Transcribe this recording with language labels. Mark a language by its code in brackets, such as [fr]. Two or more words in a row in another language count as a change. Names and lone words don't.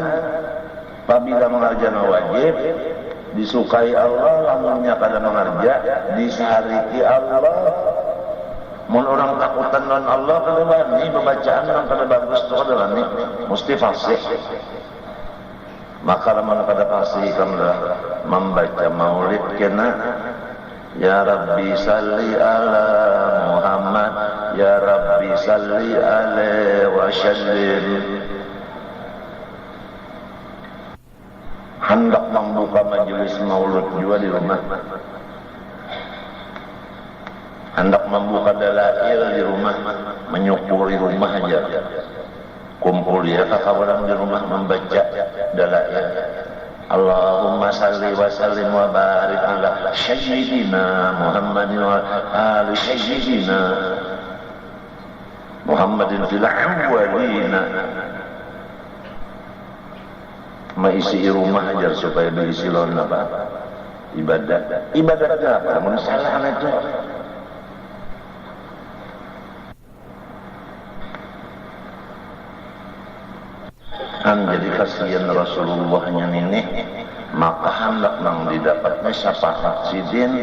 [bjn] Apabila mengerjakan wajib disukai Allah, lamunnya kada mengerja disariki Allah. Mun orang takutan lawan Allah kada bani bacaan nang kada bagus tu kada bani, mesti fasih. Maka lamun kada fasih kamlah membaca maulid kena [ar] يا رب صل على محمد يا رب صل عليه وسلم. [bjn] Hendak membuka majelis maulid juga di rumah. Hendak membuka dalail di rumah, menyukuri rumah aja. Kumpul ya kakak orang di rumah membaca dalail. [ar] اللهم صل وسلم وبارك على سيدنا محمد وعلى آل سيدنا محمد في الأولين. [bjn] Maisi rumah aja supaya berisi lawan apa? Ibadah. Ibadahnya apa? Mun salah itu. Jadi kasihan Rasulullahnya ini, maka hendak nang didapatnya syafaat sidin.